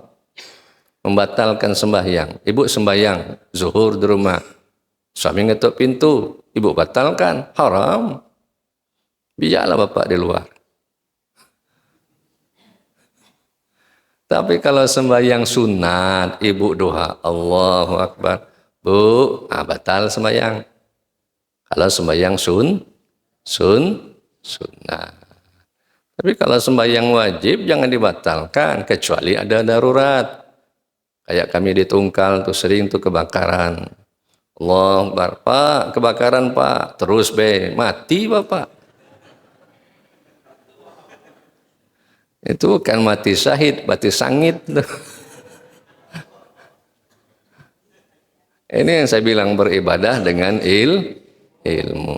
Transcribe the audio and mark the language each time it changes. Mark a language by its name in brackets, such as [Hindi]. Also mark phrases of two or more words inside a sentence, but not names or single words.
[Indonesian] Membatalkan sembahyang. Ibu sembahyang zuhur di rumah. Suami ngetuk pintu, ibu batalkan, haram. Biarlah bapak di luar. Tapi kalau sembahyang sunat, ibu doa [Arabic] الله أكبر, [Indonesian] bu, batal sembahyang. Kalau sembahyang sunnah. Tapi kalau sembahyang wajib jangan dibatalkan kecuali ada darurat. Kayak kami di Tungkal tuh sering tuh kebakaran. [Arabic] الله أكبر, Pak, [Indonesian] kebakaran Pak, terus mati Bapak. Itu bukan mati syahid, mati sangit. Ini yang saya bilang beribadah dengan ilmu.